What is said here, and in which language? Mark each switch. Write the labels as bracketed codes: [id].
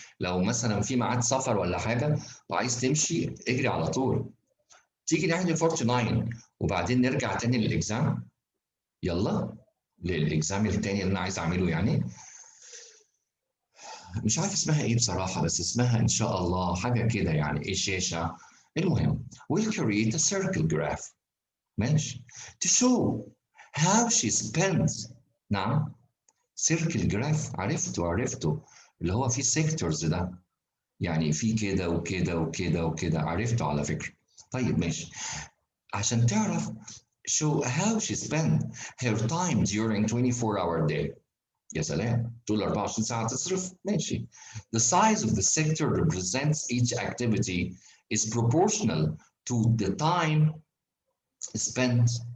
[ar] لو مثلا في ميعاد سفر ولا حاجه وعايز تمشي اجري على طول. تيجي نحل 49 وبعدين نرجع تاني للاكزام. يلا للاكزام التاني اللي انا عايز اعمله يعني. مش عارف اسمها ايه بصراحه، بس اسمها ان شاء الله حاجه كده يعني ايه الشاشه. المهم [en] we'll create a circle graph. [ar] ماشي. [en] to show how she spends. [ar] نعم. circle graph عرفته اللي هو فيه sectors ده، يعني في كده وكده وكده وكده، عرفته على فكره. طيب ماشي. عشان تعرف [en] show how she spend her time during 24-hour day. [ar] يا سلام، طول 24 ساعة تصرف؟ ماشي. [en] The size of the sector represents each activity is proportional to the time spent.